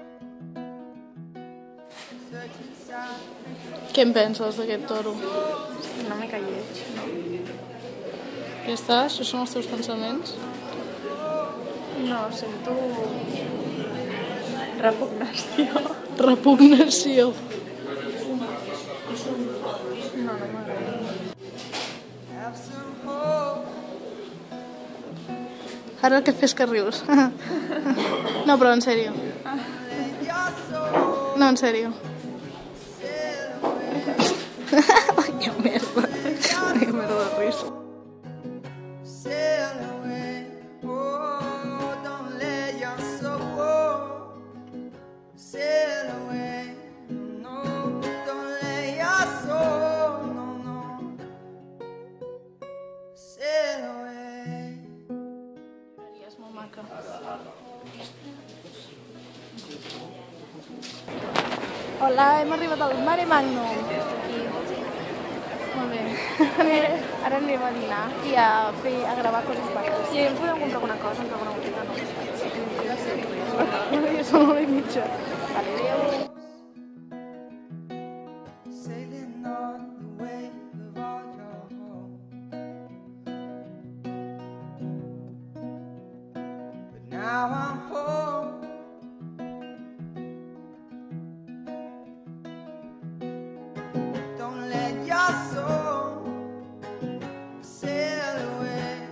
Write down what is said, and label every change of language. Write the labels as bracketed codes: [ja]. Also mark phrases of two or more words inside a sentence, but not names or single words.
[en] Search inside. [ca] Què en penses d'aquest toro? Una mica lleig, no? Ja està? Això són els teus pensaments? No, sento repugnació. Repugnació. No m'agrada. [en] Have some hope. [ca] Ara el que fes que rius. No, però en sèrio. [en] Let your soul [ca] No, en sèrio. [en] sail away. [ca] Que merda. Que merda de risa. [en] Sail away. Oh, don't let your soul sail away. No, don't let your soul, no, sail away. [ca] És molt maca. Hola, hem arribat al Mare Magnum. Aquí. Molt bé. Ara anem a dinar i a gravar coses maques. I ens podem comprar alguna cosa, ens alguna botiga, no? Ja són una i mitja. Vale, adéu. [en] Sailing on the wave of all your hope. But now I'm home. Don't let your soul sail away.